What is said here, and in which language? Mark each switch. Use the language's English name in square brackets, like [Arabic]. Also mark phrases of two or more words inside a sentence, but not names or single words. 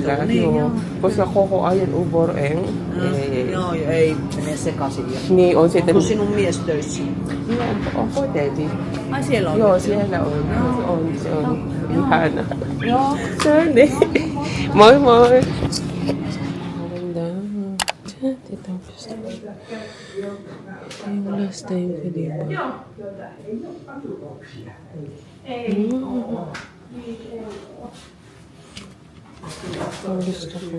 [Finnish] vaihtuu. Niin, joo. Koska koko ajan yövuoro ei. Joo, ei mene sekaisin. Niin, on sitten... Onko sinun mies töissä? Joo, on hotelli. Ai siellä on? Joo, siellä on. Se on ihana. Joo. Se on niin. Moi moi. [Filipino] Maganda. Dito gusto ko. Yung [English] last time [Filipino] ko, di ba? Ang gusto ko.